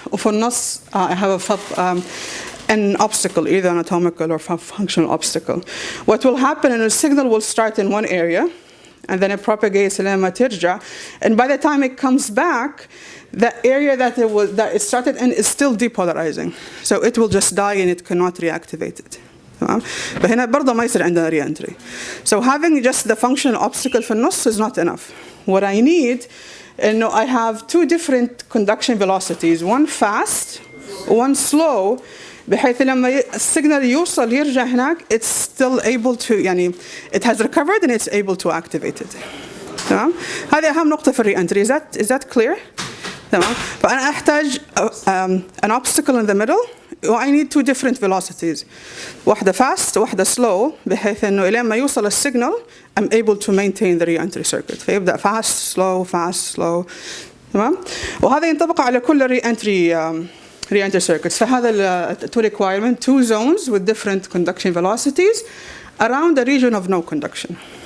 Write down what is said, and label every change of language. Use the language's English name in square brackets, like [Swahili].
[Arabic] وفي النص [English] I have an obstacle, either anatomical or functional obstacle. What will happen is the signal will start in one area, and then it propagates [Arabic] لما ترجع, [English] and by the time it comes back, the area that it started in is still depolarizing, so it will just die and it cannot reactivate it. [Arabic] فهنا برضه ما يصير عندنا re-entry. [English] So having just the functional obstacle [Arabic] في النص [English] is not enough. What I need, I have two different conduction velocities, one fast, one slow, [Arabic] بحيث لما السيجنال يوصل يرجع هناك, [English] it's still able to, يعني it has recovered and it's able to activate it. [Arabic] تمام؟ هذه أهم نقطة في re-entry. [English] Is that clear? [Arabic] تمام؟ فأنا أحتاج [English] an obstacle in the middle. I need two different velocities. واحدة fast, واحدة slow, [Arabic] بحيث إنه إلين ما يوصل السيجنال [English] I'm able to maintain the re-entry circuit. فيبدأ fast, slow. [Arabic] تمام؟ وهذا ينطبق على كل re-entry circuits. [English] فهذا two requirement, two zones with different conduction velocities around a region of no conduction.